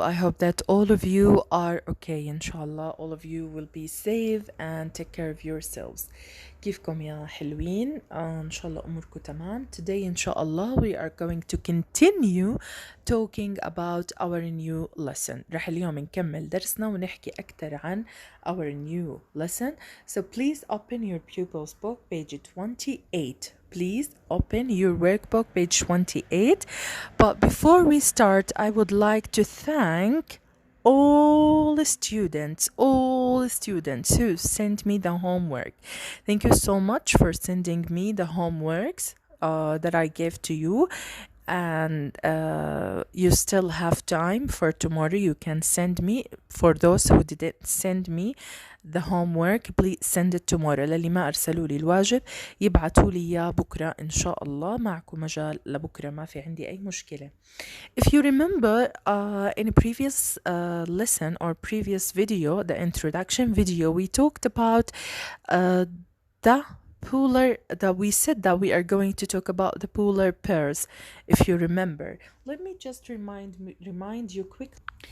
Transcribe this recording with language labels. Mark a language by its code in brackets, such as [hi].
[en] I hope that all of you are okay. Inshallah, all of you will be safe and take care of yourselves. [ar] كيفكم يا حلوين؟ إن شاء الله أموركم تمام. [en] Today, inshallah, we are going to continue talking about our new lesson. [ar] رح اليوم نكمل درسنا ونحكي أكثر عن [en] our new lesson. So please open your pupils book, page 28. Please open your workbook, page 28. But before we start, I would like to thank all the students who sent me the homework. Thank you so much for sending me the homeworks that I gave to you. And you still have time for tomorrow. You can send me. For those who didn't send me the homework, please send it tomorrow. [ar] للي ما أرسلوا لي الواجب يبعتوا لي إياه بكرة إن شاء الله. معكم مجال لبكرة، ما في عندي أي مشكلة. [en] If you remember in a previous lesson or previous video, the introduction video, we talked about the polar, that we said that we are going to talk about the polar bears. If you remember, let me just remind you quickly.